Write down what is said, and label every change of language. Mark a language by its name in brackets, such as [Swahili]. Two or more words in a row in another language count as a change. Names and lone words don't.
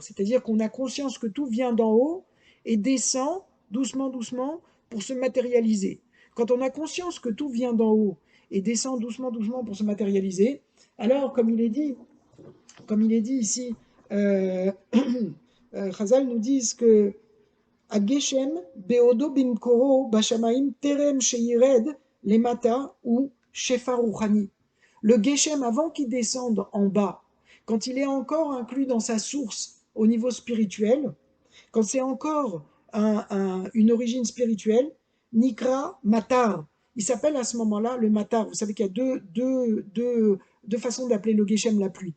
[French] C'est-à-dire qu'on a conscience que tout vient d'en haut et descend doucement, doucement pour se matérialiser. Quand on a conscience que tout vient d'en haut et descend doucement, doucement pour se matérialiser, alors, comme il est dit ici, Chazal nous disent que [Hebrew] הגשם בעודו במקורו בשמיים טרם שירד למטה הוא שפע רוחני. [French] Le Geshem, avant qu'il descende en bas, quand il est encore inclus dans sa source au niveau spirituel, quand c'est encore une origine spirituelle, [Hebrew] נקרא מטר. [French] Il s'appelle à ce moment-là le Matar. Vous savez qu'il y a deux façons d'appeler le Geshem, la pluie.